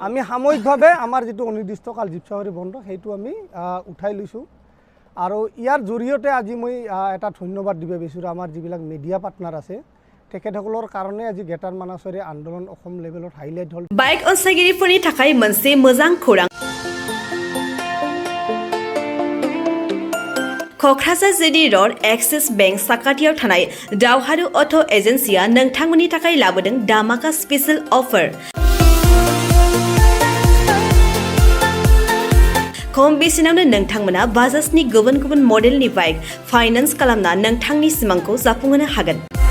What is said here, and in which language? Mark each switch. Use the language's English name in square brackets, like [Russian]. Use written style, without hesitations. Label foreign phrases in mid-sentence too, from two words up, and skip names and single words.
[Assamese] আমি সাময়িকভাৱে আমাৰ যিটো অনিৰ্দিষ্টকাল জীপ চাফাৰী বন্ধ সেইটো আমি উঠাই লৈছোঁ। আৰু ইয়াৰ জৰিয়তে আজি মই এটা ধন্যবাদ দিব বিচাৰোঁ আমাৰ যিবিলাক মিডিয়া পাৰ্টনাৰ আছে তেখেতসকলৰ কাৰণে আজি গ্ৰেটাৰ মানাসৰে আন্দোলন অসম লেভেলত হাইলাইট হ'ল। [Bodo] বাইক অনसायगिरिफोरनि थाखाय मोनसे मोजां खौरां। क'क्राझार जिडी र'ड एक्सिस बेंक साखाथियाव थानाय दावहारु अट' एजेन्सिया नोंथांमोननि थाखाय लाबोदों दामाका [English] special offer. [Bodo] खम बेसेनावनो नोंथांमोना बाजाजनि गुबुन गुबुन मडेलनि [English] bike finance [Bodo] खालामना नोंथांनि सिमांखौ जाफुंहोनो हागोन।